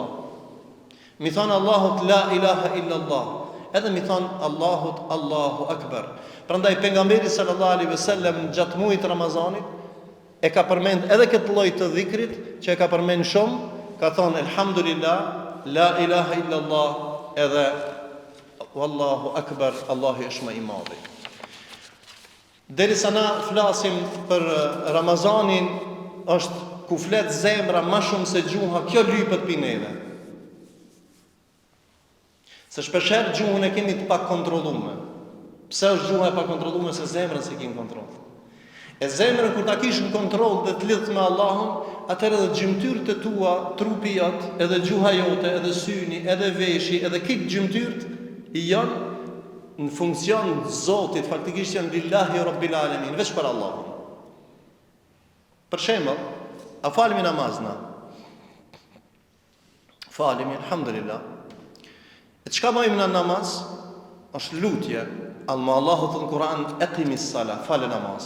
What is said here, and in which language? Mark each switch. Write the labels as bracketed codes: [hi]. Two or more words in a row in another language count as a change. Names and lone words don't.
[sq] Mi thon Allahut [ar] لا إله إلا الله, [sq] edhe mi thon Allahut [ar] الله أكبر. [sq] Prandaj pejgamberi [ar] صلى الله عليه وسلم [sq] gjatë muajit Ramazanit e ka përmend edhe këtë lloj të dhikrit që e ka përmend shumë, ka thonë elhamdulillah, [ar] لا إله إلا الله, edhe والله أكبر, [sq] Allahu është më i madh. Derisa na flasim për Ramazanin, është ku flet zemra më shumë se gjuha, kjo lypet pi neve. Se shpeshherë gjuhën e kemi të pak kontrolluar. Pse është gjuha e pa kontrolluar, se zemrën se kemi kontroll. E zemrën kur ta kish në kontroll dhe të lidhet me Allahun, atëherë edhe gjymtyrët e tua, trupi jot, edhe gjuha jote, edhe syni, edhe veshi, edhe këtë gjymtyrët janë në funksion të Zotit, faktikisht janë [ar] لله رب العالمين, [sq] veç për Allahun. Për shembull, a falemi namazna? Falemi, alhamdulillah. E çka bëjmë në namaz? Është lutje. Allahu thot në Kur'an, [ar] أقم الصلاة, [sq] falë namazin.